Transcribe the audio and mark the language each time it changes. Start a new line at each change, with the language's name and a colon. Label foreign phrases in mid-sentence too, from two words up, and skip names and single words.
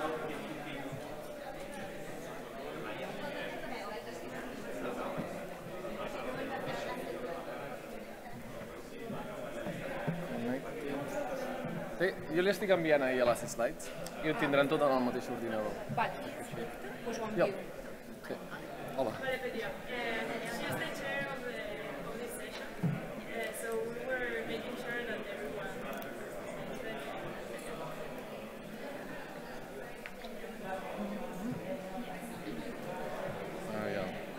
Catalan: Sí, jo li estic enviant ahir a les slides i ho tindran tot en el mateix ordinador. Vale, perfecte. Us ho Jo. envio. Sí. Hola. Vale, Pedro.
English: She's the chair of this session, so we were making sure that everyone...
Catalan: Ah, ja.